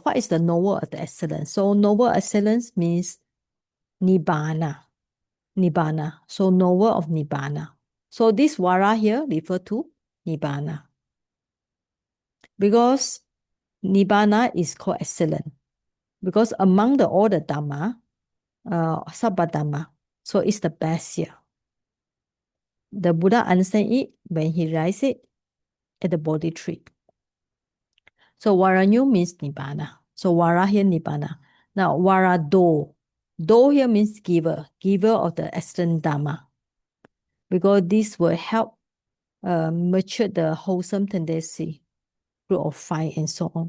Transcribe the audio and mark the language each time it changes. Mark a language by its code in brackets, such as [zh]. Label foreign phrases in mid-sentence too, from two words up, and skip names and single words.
[en] What is the knower of the excellent? So knower excellence means nibbana. Nibbana. So knower of nibbana. So this vara here refer to nibbana. Because nibbana is called excellent. Because among all the dhamma, [pi] sabba dhamma, [en] so it's the best here. The Buddha understand it when he writes it at the Bodhi tree. So varanyu means nibbana. So vara here nibbana. Now varado. Do here means giver, giver of the excellent Dharma, because this will help mature the wholesome tendency, group of 5 and so on.